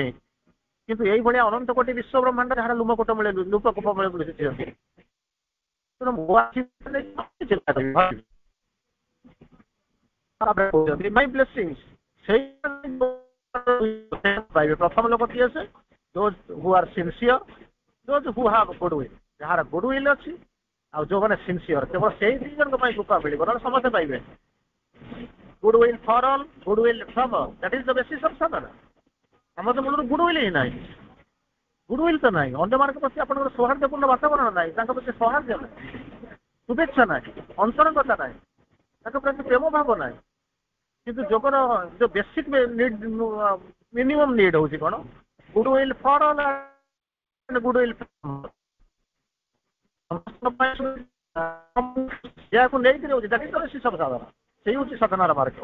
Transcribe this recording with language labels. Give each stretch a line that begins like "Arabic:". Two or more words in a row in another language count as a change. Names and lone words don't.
Odia: କିନ୍ତୁ ଏଇଭଳିଆ ଅନନ୍ତ କୋଟି ବିଶ୍ୱ ବ୍ରହ୍ମାଣ୍ଡ ଯାହାର ଲୁମକୋଟ ମିଳେ ଲୁପକୋପ ମିଳେ ବୁଝିଛନ୍ତି। ତେଣୁ ମୁଁ ଚିନ୍ତା କରିବି
English: my blessings
Odia: ସେଇ ପାଇବେ। ପ୍ରଥମ ଲୋକ କିଏ ସେ
English: those who are sincere, those who have goodwill,
Odia: ଯାହାର goodwill ଅଛି ଆଉ ଯୋଉମାନେ sincere କେବଳ ସେଇ ଦି ଜଣଙ୍କ ପାଇଁ କୃପା ମିଳିବ, ନହେଲେ ସମସ୍ତେ ପାଇବେ।
English: goodwill for all, goodwill from all, that is the basis of sadhana।
Odia: ଆମର ତ ମୂଳରୁ goodwill ହିଁ ନାହିଁ, goodwill ତ ନାହିଁ, ଅନ୍ୟମାନଙ୍କ ପ୍ରତି ଆପଣଙ୍କର ସୌହାର୍ଦ୍ଦ୍ୟପୂର୍ଣ୍ଣ ବାତାବରଣ ନାହିଁ, ତାଙ୍କ ପ୍ରତି ସୌହାର୍ଦ୍ଦ୍ୟ ନାହିଁ, ଶୁଭେଚ୍ଛା ନାହିଁ, ଅନ୍ତରଙ୍ଗତା ନାହିଁ, ତାଙ୍କ ପ୍ରତି ପ୍ରେମ ଭାବ ନାହିଁ। କିନ୍ତୁ ଯୋଗର ଯୋଉ
English: basic minimum need
Odia: ହଉଛି କଣ
English: goodwill for all,
Odia: ଗୁଡୱିଲ୍ ଯାହାକୁ ନେଇକି ରହୁଛି ବେଶୀ ସବୁ ସାଧନ, ସେଇ ହଉଛି ସାଧନାର ମାର୍ଗ।